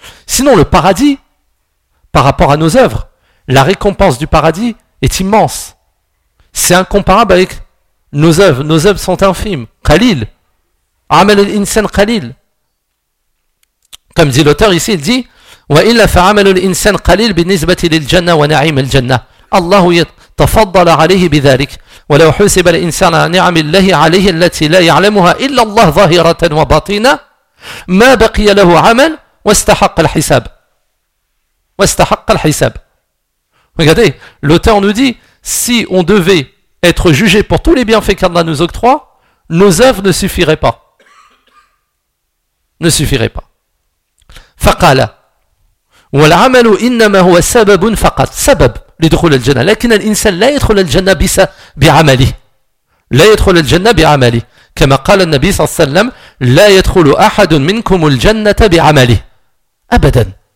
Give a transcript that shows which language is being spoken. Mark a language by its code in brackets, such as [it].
[fr] Sinon, le paradis, par rapport à nos œuvres, la récompense du paradis est immense. C'est incomparable avec nos œuvres. Nos œuvres sont infimes. Khalil. [ar] Amal al-insan khalil. [fr] Comme dit l'auteur ici, il dit [ar] « Wa illa fa amal al-insan khalil bi nisbati lil jannah wa na'im al-jannah. Allahu yatafaddal alayhi bi dhalik. » ولو حسب الإنسان نعم الله عليه التي لا يعلمها إلا الله ظاهرة وباطنة ما بقي له عمل واستحق الحساب واستحق الحساب. [fr] Regardez, l'auteur nous dit, si on devait être jugé pour tous les bienfaits qu'Allah nous octroie, nos œuvres ne suffiraient pas. Ne suffiraient pas. [ar] فقال والعمل إنما هو سبب فقط سبب لدخول الجنة لكن الإنسان لا يدخل الجنة بعمله. لا يدخل الجنة بعمله كما قال النبي صلى الله عليه وسلم لا يدخل أحد منكم الجنة بعمله أبدا